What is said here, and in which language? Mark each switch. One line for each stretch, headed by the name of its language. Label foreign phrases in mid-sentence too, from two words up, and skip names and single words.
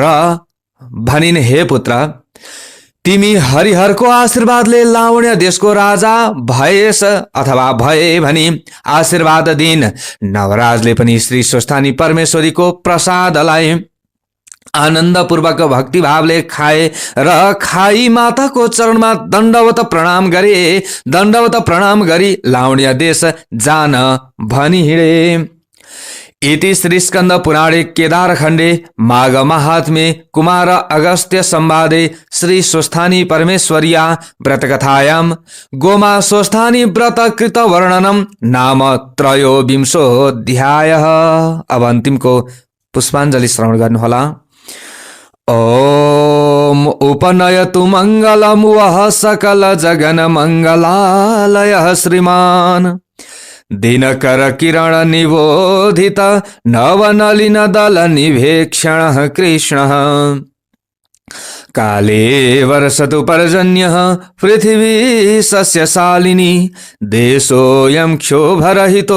Nepali: र भनिन्, हे पुत्र, तिमी हरिहरको आशीर्वादले लावण्य देशको राजा भएस अथवा भए भनी आशीर्वाद दिन नवराजले पनि श्री स्वस्थानी परमेश्वरीको प्रसादलाई आनन्दपूर्वक भक्तिभावले खाए र खाई माताको चरणमा दण्डवत प्रणाम गरी लावण्य देश जान भनी हिँडे।
Sanskrit: इति श्री स्कंद पुराणे केदारखण्डे माघ महात्म्ये कुमार अगस्त्य संवादे श्री स्वस्थानी परमेश्वर्या व्रतकथायां गोमा स्वस्थानी व्रत कृत वर्णनम नाम त्रयोविंशोऽध्यायः।
Nepali: अब अन्तिमको पुष्पाञ्जलि श्रवण गर्नुहोला।
Sanskrit: ओम उपनयतु मंगलम वह सकल जगन मंगलालय श्रीमान दिनकर किरण निबोधित नवनलिन दल निभेक्षण कृष्ण काले वर्षतु पर्जन्यः पृथिवी सस्यशालिनी देशोऽयं क्षोभरहितो